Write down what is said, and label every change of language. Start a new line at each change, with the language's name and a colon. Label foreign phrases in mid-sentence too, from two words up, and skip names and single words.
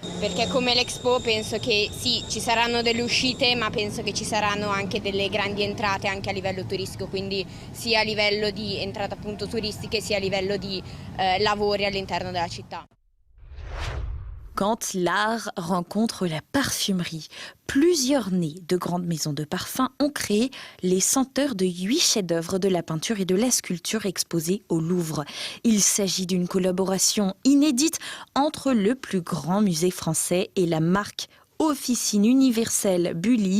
Italian: Perché come l'Expo penso che sì, ci saranno delle uscite, ma penso che ci saranno anche delle grandi entrate anche a livello turistico, quindi sia a livello di entrate appunto turistiche, sia a livello di lavori all'interno della città.
French: Quand l'art rencontre la parfumerie, plusieurs nés de grandes maisons de parfums ont créé les senteurs de 8 chefs-d'œuvre de la peinture et de la sculpture exposés au Louvre. Il s'agit d'une collaboration inédite entre le plus grand musée français et la marque Officine universelle Bully.